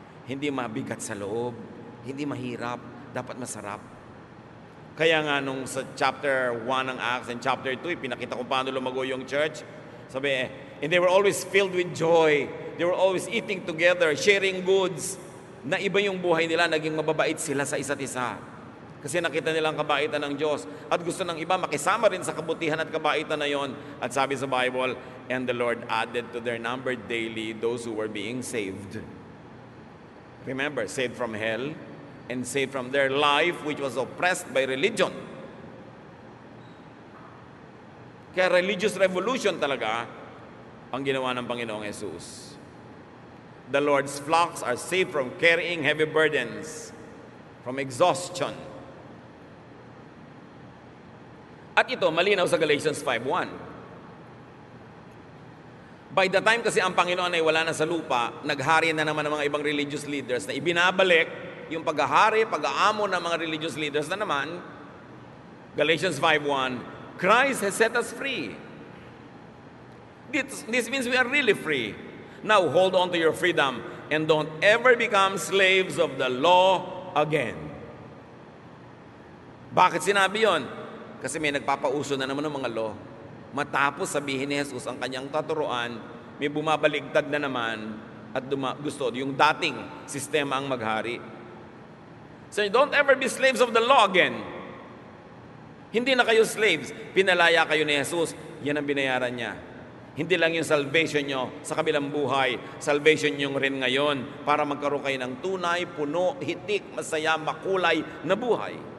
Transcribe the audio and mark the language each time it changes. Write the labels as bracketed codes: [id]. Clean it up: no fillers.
[tl] Hindi mabigat sa loob. Hindi mahirap. Dapat masarap. Kaya nga nung sa chapter 1 ng Acts and chapter 2, pinakita ko paano lumago yung church. Sabi, [en] and they were always filled with joy. They were always eating together, sharing goods. [tl] Na iba yung buhay nila, naging mababait sila sa isa't isa. Kasi nakita nilang kabaitan ng Diyos. At gusto ng iba makisama rin sa kabutihan at kabaitan na yon. At sabi sa Bible, [en] and the Lord added to their number daily those who were being saved. Remember, saved from hell and saved from their life which was oppressed by religion. [tl] Kaya [en] religious revolution [tl] talaga ang ginawa ng Panginoong Jesus. [en] The Lord's flocks are saved from carrying heavy burdens, from exhaustion. [tl] At ito, malinaw sa Galatians 5:1. By the time kasi ang Panginoon ay wala na sa lupa, naghari na naman ng mga ibang religious leaders na ibinabalik yung paghahari, pag-aamo ng mga religious leaders na naman. [en] Galatians 5:1, Christ has set us free. This means we are really free. Now hold on to your freedom and don't ever become slaves of the law again. [tl] Bakit sinabi yon? Kasi may nagpapauso na naman ng mga law. Matapos sabihin ni Jesus ang kanyang katuruan, may bumabaligtad na naman at gusto yung dating sistema ang maghari. [en] So don't ever be slaves of the law again. [tl] Hindi na kayo slaves. Pinalaya kayo ni Jesus. Yan ang binayaran niya. Hindi lang yung salvation nyo sa kabilang buhay. Salvation nyo rin ngayon para magkaroon kayo ng tunay, puno, hitik, masaya, makulay na buhay.